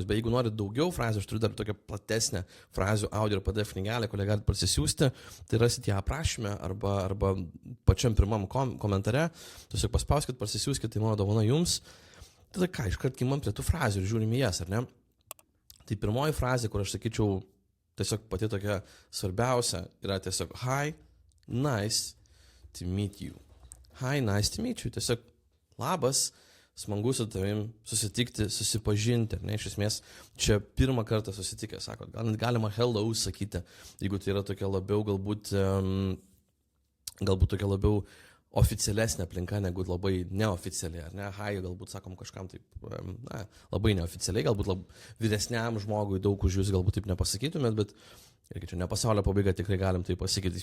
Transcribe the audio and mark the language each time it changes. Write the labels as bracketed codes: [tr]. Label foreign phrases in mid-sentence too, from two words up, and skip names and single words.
[lt] Bet jeigu norit daugiau frazių, aš turiu dar tokią platesnę frazių audio ir PDF knygelę, kurią galite parsisiųsti, tai rasite ją aprašyme arba pačiam pirmam komentare. Tiesiog paspauskit, parsisiųskit, tai mano dovana jums. Tada ką, iškart kimam prie tų frazių ir žiūrim į jas, ar ne? Tai pirmoji frazė, kur aš sakyčiau, tiesiog pati tokia svarbiausia, yra tiesiog [en] hi, nice to meet you. Hi, nice to meet you. [lt] Tiesiog labas, smagu su tavim susitikti, susipažinti, ar ne, iš esmės, čia pirmą kartą susitikę, sako, galima hello sakyti, jeigu tai yra tokia labiau, galbūt tokia labiau oficialesnė aplinka, negu labai neoficialiai, ar ne, hi, galbūt sakom kažkam taip, labai neoficialiai, galbūt vyresniam žmogui daug už jūs galbūt taip nepasakytumėt, bet irgi čia ne pasaulio pabaiga, tikrai galim tai pasakyti.